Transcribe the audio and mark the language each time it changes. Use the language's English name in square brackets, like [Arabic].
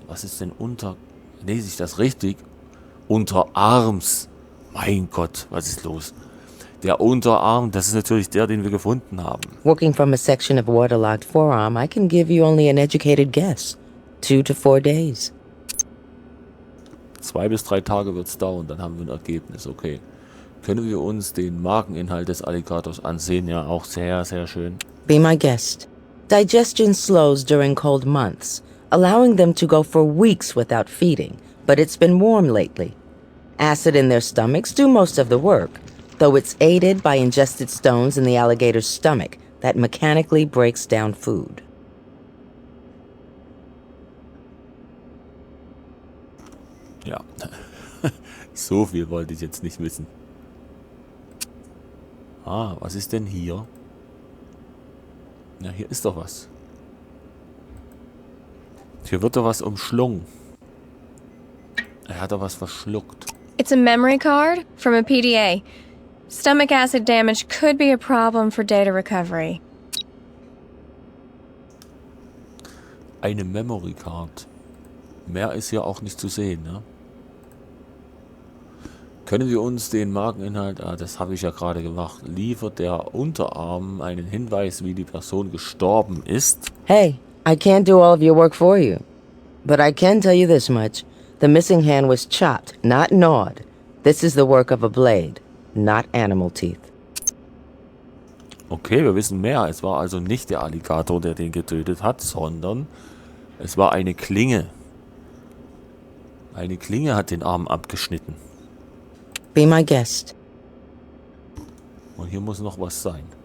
[German] Was ist denn lese ich das richtig? Unterarms. Mein Gott, was ist los? Der Unterarm, das ist natürlich der, den wir gefunden haben. [English] Working from a section of waterlogged forearm, I can give you only an educated guess. 2 to 4 days. [German] 2 bis 3 Tage wird es dauern, dann haben wir ein Ergebnis, okay. Können wir uns den Mageninhalt des Alligators ansehen? Ja, auch sehr, sehr schön. [English] Be my guest. Digestion slows during cold months, allowing them to go for weeks without feeding, but it's been warm lately. Acid in their stomachs do most of the work, though it's aided by ingested stones in the alligator's stomach that mechanically breaks down food. [German] Ja, so viel wollte ich jetzt nicht wissen. Ah, was ist denn hier? Ja, hier ist doch was. Hier wird doch was umschlungen. Er hat doch was verschluckt. [English] It's a memory card from a PDA. Stomach acid damage could be a problem for data recovery. [German] Eine Memory Card. Mehr ist hier auch nicht zu sehen, ne? Können wir uns den Mageninhalt, das habe ich ja gerade gemacht, liefert der Unterarm einen Hinweis, wie die Person gestorben ist? [English] Hey, I can't do all of your work for you. But I can tell you this much. The missing hand was chopped, not gnawed. This is the work of a blade, not animal teeth. [German] Okay, wir wissen mehr. Es war also nicht der Alligator, der den getötet hat, sondern es war eine Klinge. Eine Klinge hat den Arm abgeschnitten. [English] Be my guest. [German] Und hier muss noch was sein.